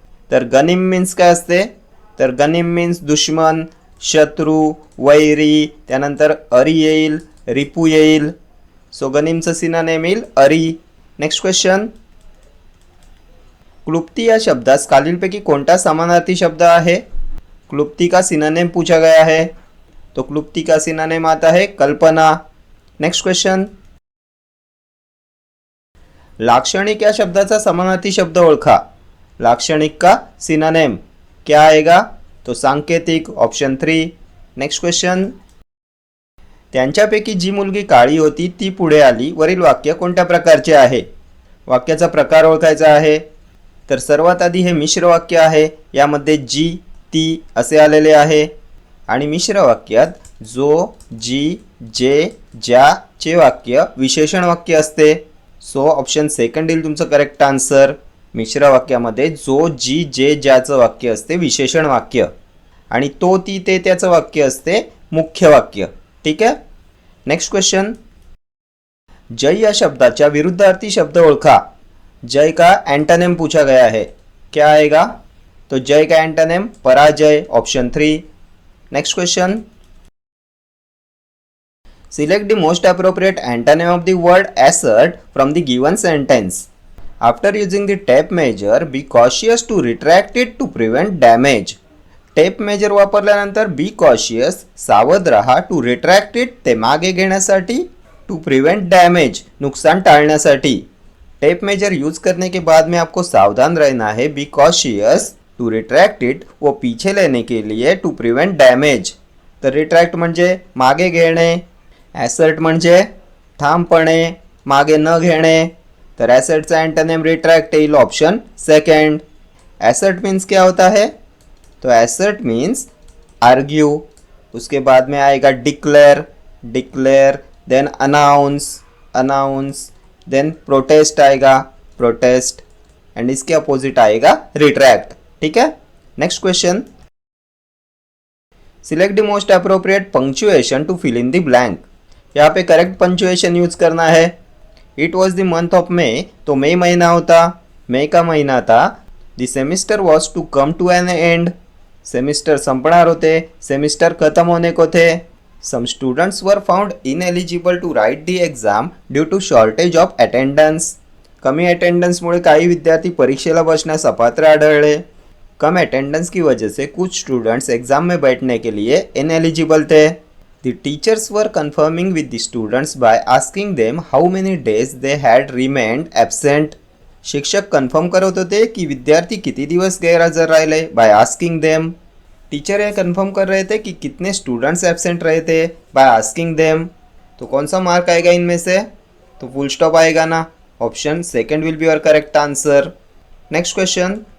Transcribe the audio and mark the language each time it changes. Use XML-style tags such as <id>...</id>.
<mr>तर गनिम मीन्स काय असते? तर गनिम मीन्स दुश्मन, शत्रू, वैरी. त्यानंतर अरी येईल, रिपू येईल. सो गनिमचं सिनोनिम येईल अरी.</mr> <en>Next question.</en> <mr>क्लुप्ती या शब्दास खालीलपैकी कोणता समानार्थी शब्द आहे?</mr> <hi>क्लुप्ती का सिनोनिम पूछा गया है, तो क्लुप्ती का सिनोनिम आता है कल्पना.</hi> <en>Next question.</en> <mr>लाक्षणिक या शब्दाचा समानार्थी शब्द ओळखा.</mr> <hi>लाक्षणिक का सिनोनिम क्या आएगा?</hi> <en>तो सांकेतिक. Option 3. Next question.</en> <mr>त्यांच्यापैकी जी मुलगी काळी होती ती पुढे आली. वरील वाक्य कोणत्या प्रकारचे आहे? वाक्याचा प्रकार ओळखायचा आहे. तर सर्वात आधी हे मिश्र वाक्य आहे. यामध्ये जी, ती असे आलेले आहे आणि मिश्र वाक्यात जो, जी, जे, ज्याचे वाक्य विशेषण वाक्य असते. सो ऑप्शन 2 येईल तुमचं करेक्ट आन्सर. मिश्र वाक्यामध्ये जो, जी, जे, ज्याचं वाक्य असते विशेषण वाक्य आणि तो, ती, ते त्याचं वाक्य असते मुख्य वाक्य. ठीक आहे.</mr> <en>Next question.</en> <mr>जय या शब्दाच्या विरुद्धार्थी शब्द ओळखा.</mr> <hi>जय का एंटोनिम पूछा गया है, क्या आएगा? तो जय का एंटोनिम पराजय.</hi> <en>Option 3. Next question. Select the most appropriate antonym of the word assert from the given sentence. After using the tape measure, be cautious to retract it to prevent damage.</en> <mr>Tape major वापरल्यानंतर</mr> <en>be cautious,</en> <mr>सावध रहा,</mr> <en>to retract it</en> <mr>ते मागे घेण्यासाठी,</mr> <en>to prevent damage</en> <mr>नुकसान टाळण्यासाठी.</mr> <hi>Tape major use करने के बाद में आपको सावधान रहना है.</hi> <en>be cautious, to retract it</en> <hi>वो पीछे लेने के लिए,</hi> <en>To prevent damage.</en> <mr>तर रिट्रॅक्ट म्हणजे मागे घेणे, ॲसर्ट म्हणजे ठामपणे मागे न घेणे. तर ॲसर्टचा एंटोनिम रिट्रैक्ट येईल.</mr> <en>Option 2.</en> <hi>ॲसर्ट मीन्स क्या होता है? तो ॲसर्ट मीन्स आर्ग्यू. उसके बाद में आएगा declare, declare, then announce, announce, then protest आएगा, प्रोटेस्ट, एंड इसके अपोजिट आएगा रिट्रैक्ट. ठीक है.</hi> <en>Next question. Select the most appropriate punctuation to fill in the blank.</en> <hi>यहाँ पे करेक्ट पंक्चुएशन यूज करना है.</hi> <en>it was the month of May,</en> <hi>तो मई महीना होता, मई का महीना था.</hi> <en>The semester was to come to an end.</en> <mr>Semester संपणार होते,</mr> <hi>सेमिस्टर खत्म होने को थे.</hi> <en>Some students were found ineligible to write the exam due to shortage of attendance.</en> <mr>कमी अटेंडेंसमुळे काही विद्यार्थी परीक्षेला बसण्यास अपात्र आढळले.</mr> <hi>कम अटेंडेंस की वजह से कुछ स्टूडेंट्स एग्जाम में बैठने के लिए इनएलिजिबल थे.</hi> <en>The teachers were confirming with the students by asking them how many days they had remained absent.</en> <mr>शिक्षक कन्फर्म करत होते की विद्यार्थी किती दिवस गैरहजर राहिले</mr> <en>by asking them.</en> <hi>टीचर ये कन्फर्म कर रहे थे कि कितने स्टूडेंट्स एब्सेंट रहे थे</hi> <en>By asking them.</en> <hi>तो कौन सा मार्क आएगा इनमें से? तो फुल स्टॉप आएगा ना.</hi> <en>Option 2 will be your correct answer. Next question.</en>